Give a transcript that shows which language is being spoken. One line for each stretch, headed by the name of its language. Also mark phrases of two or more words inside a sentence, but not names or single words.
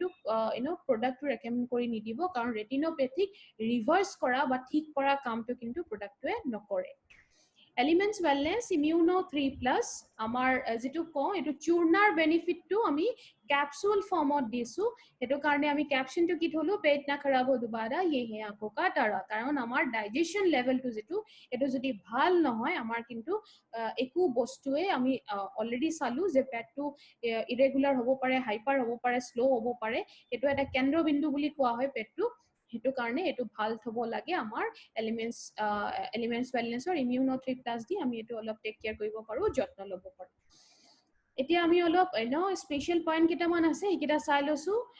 Assamese: প্ৰডাক্টটো ৰেকমেন্ড কৰি নিদিব কাৰণ ৰেটিনোপেথিক ৰিভাৰ্স কৰা বা ঠিক কৰা কামটো কিন্তু প্ৰডাক্টটোৱে নকৰে এলিমেন্টস ওয়েলনেস ইমিউনো 3+ আমাৰ যেটো কওঁ এটো চূৰ্ণাৰ বেনিফিটটো আমি ক্যাপসুল ফৰ্মত দিছো হেতু কাৰণে আমি ক্যাপশনটো কি থলো
Hindi: पेट ना खराब हो दोबारा ये है आंखों का तारा
Assamese: কাৰণ আমাৰ ডাইজেশন লেভেলটো যেটো এটো যদি ভাল নহয় আমাৰ কিন্তু একো বস্তুৱে আমি অলৰেডি চালু যে পেটটো ইৰেগুলাৰ হ'ব পাৰে হাইপাৰ হ'ব পাৰে স্লো হ'ব পাৰে এটো এটা কেন্দ্ৰবিন্দু বুলি কোৱা হয় পেটটো হেতু কাৰণে এটো ভাল থব লাগে আমাৰ এলিমেন্টস ওয়েলনেছৰ ইমিউনো 3+ দি আমি এটো অলপ
English: take care
Assamese: কৰিব পাৰো যত্ন লব পাৰো এতিয়া আমি অলপ
English: special point
Assamese: কেটামান আছে একিটা চাই লৈছো